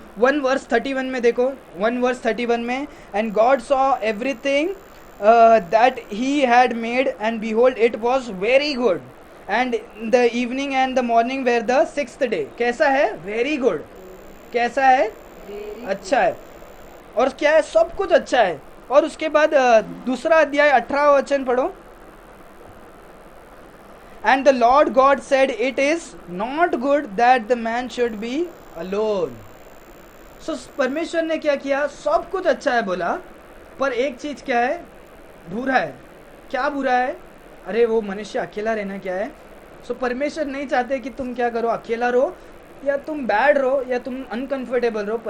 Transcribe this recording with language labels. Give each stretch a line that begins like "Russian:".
Hindi: 1 verse 31 में देखो, 1 verse 31 में,
English: And God saw everything that he had made and behold it was very good and the evening and the morning were the 6th day.
Hindi: कैसा है? Very good. कैसा है? अच्छा है। और क्या है? सब कुछ अच्छा है। और उसके बाद दूसरा अध्याय 18 वचन पढ़ो।
English: And the Lord God said, it is not good that the man should be alone.
Hindi: So परमेश्वर ने क्या किया, सब कुछ अच्छा है बोला, पर एक चीज क्या है, बुरा है। क्या बुरा है? अरे वो मनुष्य अकेला रहना क्या है। सो परमेश्वर नहीं चाहते कि तुम क्या करो, अकेला रहो या तुम बैड रहो या तुम अनकंफर्टेबल रहो।